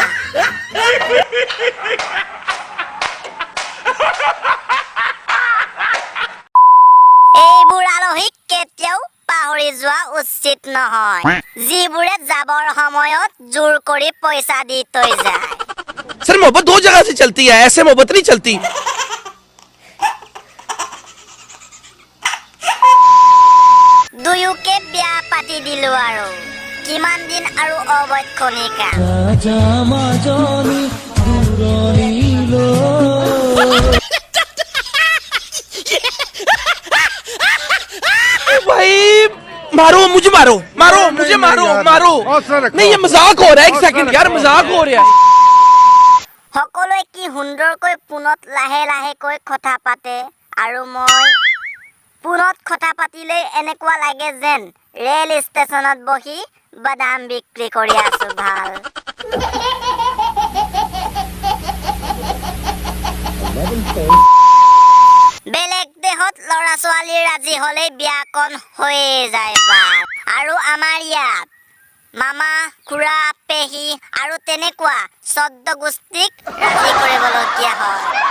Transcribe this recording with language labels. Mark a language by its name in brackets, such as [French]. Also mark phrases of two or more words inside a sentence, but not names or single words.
[Assamese] এইবোৰ আলহীক কেতিয়াও পাহৰি যোৱা উচিত নহয়, যিবোৰে যাবৰ সময়ত জোৰ কৰি পইচা দি থৈ যায়। [Hindi] सर मोहब्बत दो जगह से चलती है, ऐसे मोहब्बत नहीं चलती। [Assamese] দুয়োকে বিয়া পাতি দিলো, আৰু কিমান দিন আৰু অবৈক্ষণিকা। [Hindi] भाई मारो मुझे, मारो मारो मुझे, मारो मारो। नहीं ये मजाक हो रहा है, एक सेकंड यार, मजाक हो रहा है। [Assamese] সকলোৱে কি সুন্দৰকৈ ফোনত লাহে লাহেকৈ কথা পাতে, আৰু মই ফোনত কথা পাতিলেই এনেকুৱা লাগে যেন ৰেল ষ্টেচনত বহি বাদাম বিক্ৰী কৰি আছো। ভাল বেলেগ দেশত ল'ৰা ছোৱালী ৰাজি হ'লেই বিয়াকণ হৈয়ে যায় বাৰ, আৰু আমাৰ ইয়াত মামা খুৰা পেহী আৰু তেনেকুৱা 14 গোষ্ঠীক ৰাজি কৰিবলগীয়া হয়।